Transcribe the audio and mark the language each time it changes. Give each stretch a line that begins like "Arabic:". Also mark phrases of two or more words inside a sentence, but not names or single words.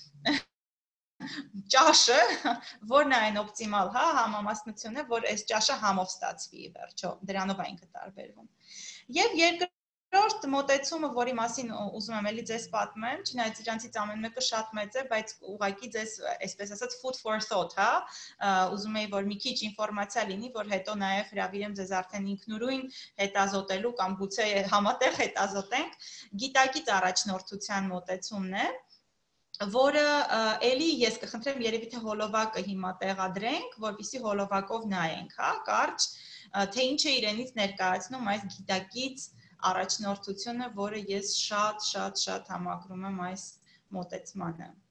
Armenian: ճաշը, որն է այն օպտիմալ, հա, համամասնությունը, որ այս ճաշը համով ստացվի վերջո, դրանով է ինքը տարբերվում։ Եվ երկրորդ մոտեցումը, որի մասին ուզում եմ էլի ձեզ պատմեմ, չնայած իրանցից ամեն մեկը շատ մեծ է, բայց ուղղակի ձեզ, այսպես ասած,
English: food for thought,
Armenian: հա, ուզում եի, որ մի քիչ ինֆորմացիա լինի, որ հետո նաև հրավիրեմ ձեզ արդեն ինքնուրույն հետազոտելու կամ գուցե համատեղ հետազոտենք, գիտակից առաջնորդության մոտեցումն է, որը էլի ես կխնդրեմ երևի թե հոլովակը հիմա տեղադրենք, որպեսզի հոլովակով նայենք, հա, կարճ, թե ինչ է իրենից ներկայացնում այս գիտակից առաջնորդությունը, որը ես շատ համակրում եմ այս մոտեցմանը։